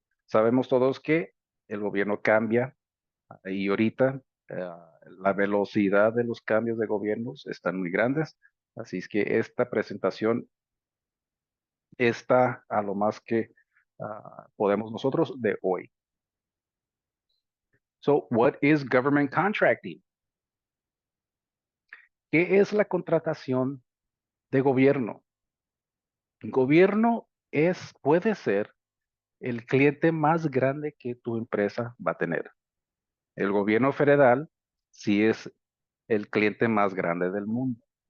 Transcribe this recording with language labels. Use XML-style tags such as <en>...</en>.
<es>Sabemos todos que el gobierno cambia y ahorita la velocidad de los cambios de gobiernos están muy grandes, así es que esta presentación está a lo más que podemos nosotros de hoy.</es> <en>So, what is government contracting?</en> <es>¿Qué es la contratación de gobierno? Gobierno puede ser el cliente más grande que tu empresa va a tener. El gobierno federal sí es el cliente más grande del mundo.</es>